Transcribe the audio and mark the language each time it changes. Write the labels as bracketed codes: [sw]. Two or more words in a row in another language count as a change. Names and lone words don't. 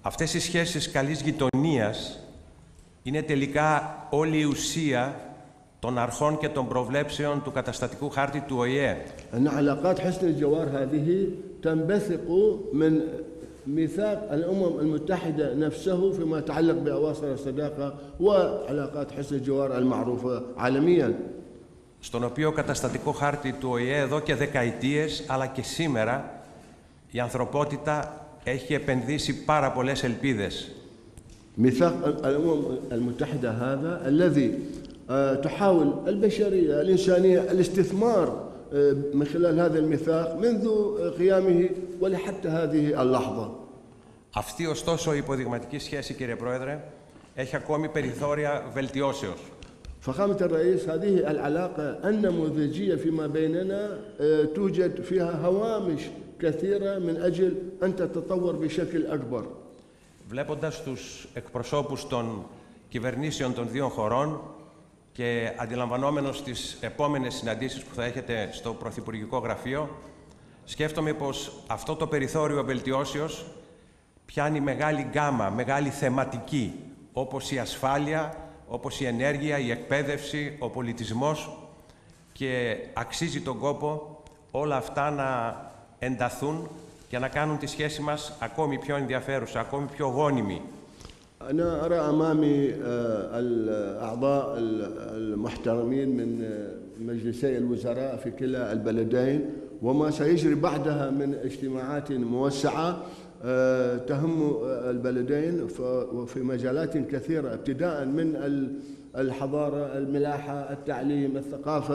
[el] Αυτές οι σχέσεις καλής γειτονίας είναι τελικά όλη η ουσία των αρχών και των προβλέψεων του καταστατικού χάρτη του ΟΗΕ. [ar] أن علاقات حسن الجوار هذه تنبثق من ميثاق الأمم المتحدة نفسه فيما يتعلق بأواصر الصداقة وعلاقات حسن الجوار المعروفة عالمياً. [el] Στον οποίο καταστατικό χάρτη του ΟΗΕ εδώ και δεκαετίες, αλλά και σήμερα, η ανθρωπότητα έχει επενδύσει πάρα πολλές ελπίδες. [ar] ميثاق الأمم المتحدة هذا الذي تحاول البشرية الإنسانية الاستثمار من خلال هذا الميثاق منذ قيامه ولحتى هذه اللحظة. [el] Αυτή ωστόσο η υποδειγματική σχέση, κύριε Πρόεδρε, έχει ακόμη περιθώρια βελτιώσεως. [ar] فخامة الرئيس هذه العلاقة النموذجية فيما بيننا توجد فيها هوامش كثيرة من أجل أن تتطور بشكل أكبر. [el] Βλέποντας τους εκπροσώπους των κυβερνήσεων των δύο χωρών και αντιλαμβανόμενος τις επόμενες συναντήσεις που θα έχετε στο Πρωθυπουργικό Γραφείο, σκέφτομαι πως αυτό το περιθώριο βελτιώσεως πιάνει μεγάλη γκάμα, μεγάλη θεματική, όπως η ασφάλεια, όπως η ενέργεια, η εκπαίδευση, ο πολιτισμός, και αξίζει τον κόπο όλα αυτά να ενταθούν και να κάνουν τη σχέση μας ακόμη πιο ενδιαφέρουσα, ακόμη πιο γόνιμη. [ar] أنا أرى أمامي الأعضاء المحترمين من مجلسي الوزراء في كلا البلدين وما سيجري بعدها من اجتماعات موسعة تهم البلدين وفي مجالات كثيرة ابتداء من الحضارة، الملاحة، التعليم، الثقافة.